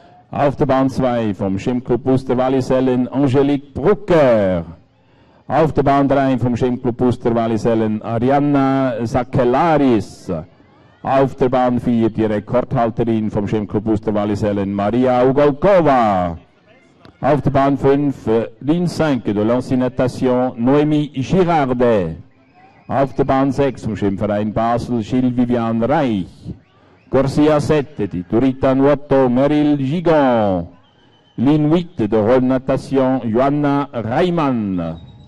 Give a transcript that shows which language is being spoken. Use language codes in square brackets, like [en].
[de] Auf der Bahn 2 vom Schwimmclub Uster-Wallisellen Angelique Brucker. Auf der Bahn 3 vom Schwimmclub Uster-Wallisellen Arianna Sakelaris. Auf der Bahn 4 die Rekordhalterin vom Schwimmclub Uster-Wallisellen Maria Ugolkova. Auf der Bahn 5 [fr] Ligne 5 de l'ancienne natation Noémie Girardet. [de] Auf der Bahn 6 vom Schwimmverein Basel Gilles Vivian Reich. [it] Garcia 7, die Turita Nuoto Meryl Gigon. [fr] Ligne 8 de Roll Natation Johanna Reimann.